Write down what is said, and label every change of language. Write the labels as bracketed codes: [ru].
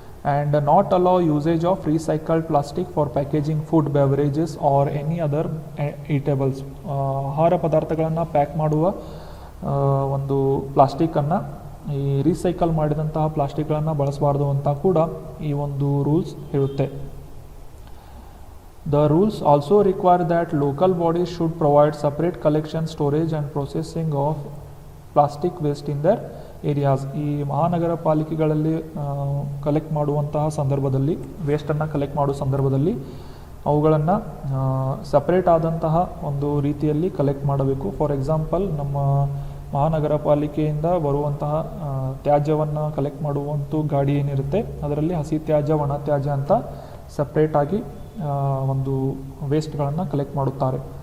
[en] And not allow usage of recycled plastic for packaging food beverages or any other eatables. [kn] ಆಹಾರ ಪದಾರ್ಥಗಳನ್ನು pack ಮಾಡುವ ಒಂದು ಪ್ಲಾಸ್ಟಿಕ್ಕನ್ನು ಈ ರೀಸೈಕಲ್ ಮಾಡಿದಂತಹ ಪ್ಲಾಸ್ಟಿಕ್ಗಳನ್ನು ಬಳಸಬಾರ್ದು ಅಂತ ಕೂಡ ಈ ಒಂದು ರೂಲ್ಸ್ ಹೇಳುತ್ತೆ. [en] The rules also require that local bodies should provide separate collection, storage and processing of plastic waste in their areas. [kn] ಈ ಮಹಾನಗರ ಪಾಲಿಕೆಗಳಲ್ಲಿ ಕಲೆಕ್ಟ್ ಮಾಡುವಂತಹ ಸಂದರ್ಭದಲ್ಲಿ ವೇಸ್ಟನ್ನು ಕಲೆಕ್ಟ್ ಮಾಡುವ ಸಂದರ್ಭದಲ್ಲಿ ಅವುಗಳನ್ನು ಸಪ್ರೇಟ್ ಆದಂತಹ ಒಂದು ರೀತಿಯಲ್ಲಿ ಕಲೆಕ್ಟ್ ಮಾಡಬೇಕು. [en] for example, [kn] ನಮ್ಮ ಮಹಾನಗರ ಪಾಲಿಕೆಯಿಂದ ಬರುವಂತಹ ತ್ಯಾಜ್ಯವನ್ನು ಕಲೆಕ್ಟ್ ಮಾಡುವಂಥ ಗಾಡಿ ಏನಿರುತ್ತೆ ಅದರಲ್ಲಿ ಹಸಿ ತ್ಯಾಜ್ಯ, ಒಣ ತ್ಯಾಜ್ಯ ಅಂತ ಸಪ್ರೇಟಾಗಿ ಒಂದು ವೇಸ್ಟ್ಗಳನ್ನು ಕಲೆಕ್ಟ್ ಮಾಡುತ್ತಾರೆ.